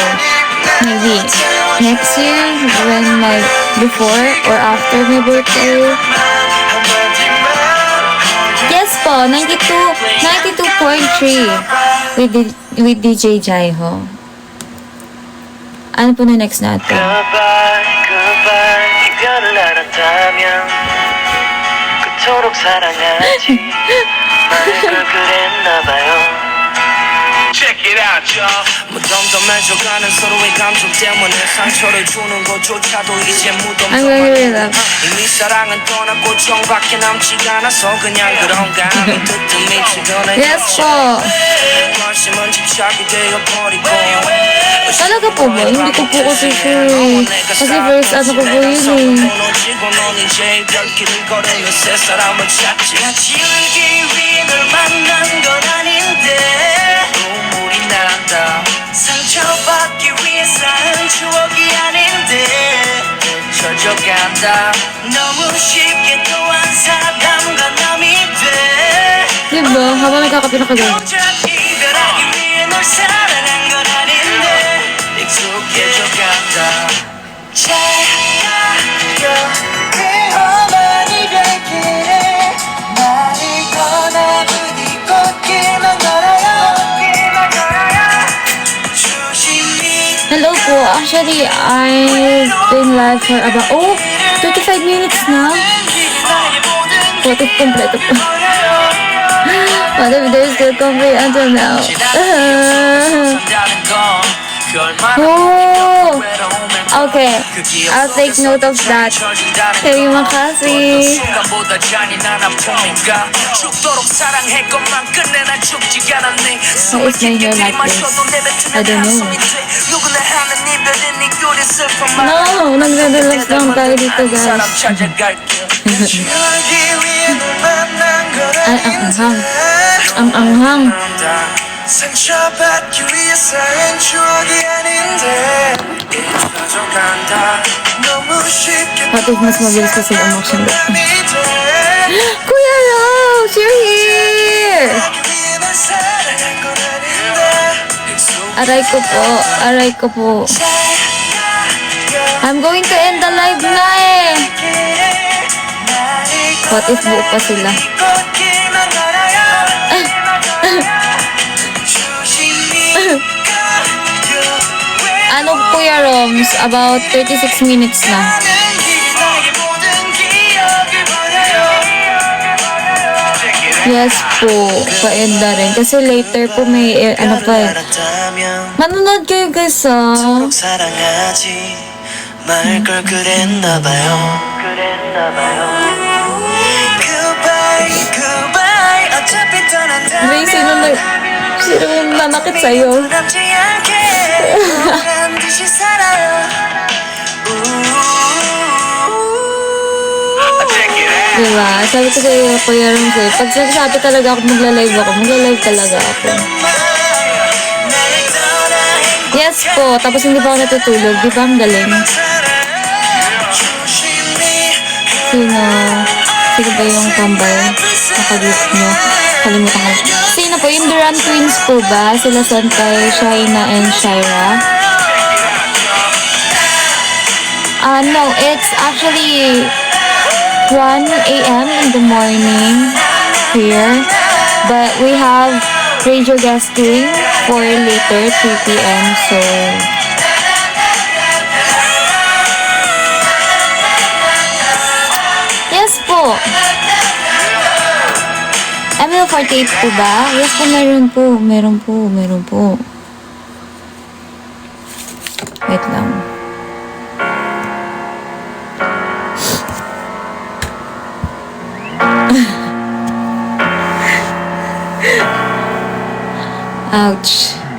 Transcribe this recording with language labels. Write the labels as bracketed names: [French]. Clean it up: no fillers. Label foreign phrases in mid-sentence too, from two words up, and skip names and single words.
[English] Maybe next year before or after my birthday. Yes po, 92.3 with DJ Jaiho. [Filipino] Ano po na next natin? [English] Goodbye, goodbye [Korean] 이별을 알았다면 그토록 사랑하지 말 걸 그랬나봐요 [English] Check it out, y'all. [Korean] 무덤덤해져가는 서로의 감정 때문에 상처를 주는 것조차도 이제 무덤 [English] I'm gonna read that. [Korean] 이미 사랑은 떠났고 정밖에 남지가 않아서 그냥 그런가 하면 뜨뜻미 주변에 [English] Yes po. [Korean] 관심은 집착이 되어버리고 [Filipino] Talaga po ba? Hindi ko po kasi sure eh. Kasi first ano ko po yun eh. [Korean] 넌 이제 별길을 걸으며 새 사람을 찾지 지우기 위해 널 만난 건 아닌데 눈물이 난다 상처받기 위해 쌓은 추억이 아닌데 젖어간다 너무 쉽게 또한 사람과 남이 돼 [Filipino] Diba? Habang nagkakapinakagano. [Korean] 고작 이별하기 위해 널 사랑한 건 아닌데 익숙해져간다 잘 가요 위험한 이별길에 나를 떠나 부디 꽃길만 걸어요 조심히 [English] Hello po. Actually, I've been live for about 35 minutes na. What if [Filipino] kompleto po? [English] What if there's still complete until now? Oh, okay. I'll take note of that. [Malay] Terima kasih. [English] Why is my hair like this? I don't know. No, [Filipino] nagre-relax lang tayo dito, guys. Ay, ang anghang. Ang anghang. [Korean] 상처받기 위해 쌓인 추억이 아닌데 잊혀져간다 너무 쉽게 [English] What if [Filipino] mas mabilis kasi ang action ko? [Korean] 남이 돼 [English] Kuya Rose, you're here! [Korean] 위해 널 사랑한 건 아닌데 [Filipino] Aray ko po, aray ko po. [English] I'm going to end the live na eh. What if [Filipino] buo pa sila? [Korean] 꽃길만 걸어요 조심히 가요 [Filipino] Ano Kuya Roms? [English] About 36 minutes [Filipino] na. [Korean] 나의 모든 기억을 버려요 [Filipino] Yes po, pa-end na rin. Kasi later po may, ano pa eh. Manonood kayo guys ah. [Korean] 사랑하지 말 걸 그랬나봐요 [English] Goodbye, goodbye [Korean] 어차피 떠난다 [Filipino] May sino nanakit sa'yo? 남지 않게 한 듯이 살아요 Diba? Sabi ko sa'yo, Kuya Roms eh. Pag nagsabi talaga ako magla-live talaga ako. Yes po, tapos hindi pa ako natutulog. Di ba ang galing? Sino ba yung tambay? Nakagroup nyo? Kalimutan ko. Sino po? Yung Duran Twins po ba? Sila Santay, Shaina, and Shaira? [English] No, it's actually 1 a.m. in the morning here. But we have radio guesting for later, 3 p.m. So, yes po. [Filipino] ML48 po ba? Yes po, meron po. Meron po. Wait lang. [English] Ouch.